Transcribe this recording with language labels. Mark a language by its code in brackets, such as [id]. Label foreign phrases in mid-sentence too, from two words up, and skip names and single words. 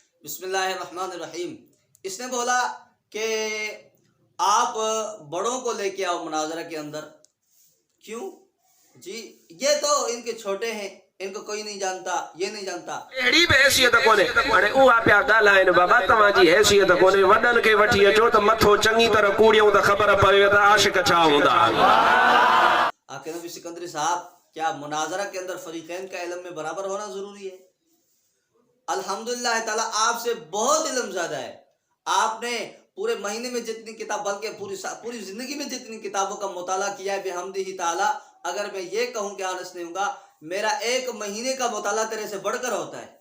[ar] بسم اللہ الرحمن الرحیم۔ [ur] اس نے بولا کہ آپ بڑوں کو لے کے آؤ مناظرہ کے اندر۔ کیوں جی؟ یہ تو ان کے چھوٹے ہیں، ان کو کوئی نہیں جانتا، یہ نہیں جانتا۔ [sd] اڑی بھی حیثیت کونے ہانے اوہا پیا ڳالهائن بابا تव्हां جي حیثیت کونے وڏن کي وٺي اچو ته مٿو چङي طرح کوڙيون ته خبر پوي ته عاشق چھا ہوندا۔ [ur] آقا نبی سکندری صاحب، کیا مناظرہ کے اندر فریقین کا علم میں برابر ہونا ضروری ہے؟ [ar] الحمدللہ تعالیٰ [ur] آپ سے بہت علم زیادہ ہے۔ آپ نے پورے مہینے میں جتنی کتاب، بلکہ پوری زندگی میں جتنی کتابوں کا مطالعہ کیا ہے [ar] بحمدہ تعالیٰ، [ur] اگر میں یہ کہوں کہ آنس نہیں ہوں گا، میرا ایک مہینے کا مطالعہ تیرے سے بڑھ کر ہوتا ہے۔